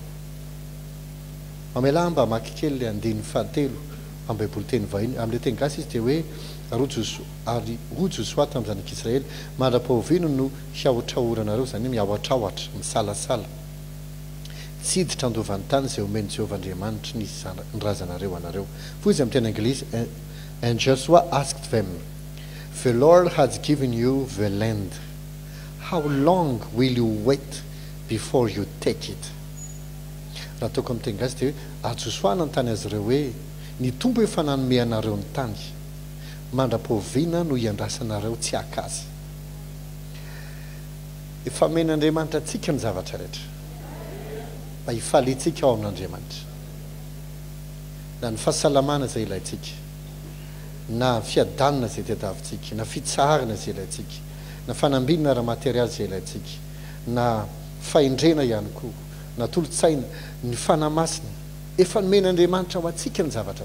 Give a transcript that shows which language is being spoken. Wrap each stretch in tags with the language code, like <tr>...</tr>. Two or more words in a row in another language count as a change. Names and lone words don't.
<mg>Mamela mba maki kely le 7 amin'ny Baiboly teny vahiny, amin'ilay teny gasy izy dia hoe ary hoy Josoa tamin'ny zanak'Israely, mandra-pahoviana no hiahotrahoranareo, izany hoe miahotrahotra, misalasala, tsy hiditra andovan'ny tany izay omeny Jehova Andriamanitry ny razanareo anareo. Fa izy amin'ny teny anglisy,</mg> <en>and Joshua asked them, the Lord has given you the land. How long will you wait before you take it?</en> <mg>Raha ataoko amin'ny teny gasy dia hoe Josoa nanontany azy ireo hoe ny tombo efa nanome anareo ny tany, mandra-pahoviana no hiandrasanareo tsy hakazy. Efa men'Andriamanitra antsika ny zavatra rehetra mba hifaliantsika ao amin'Andriamanitra, na ny fahasalamana izay ilayntsika, na fiadanana izay tadiavintsika, na fitsarana izay ilayntsika, na fanambinana ara-materialy izay ilayntsika, na fahendrena ihany koa, na tolotsaina, ny fanamasina, efa nomen'Andriamanitra ho antsika ny zavatra.</mg>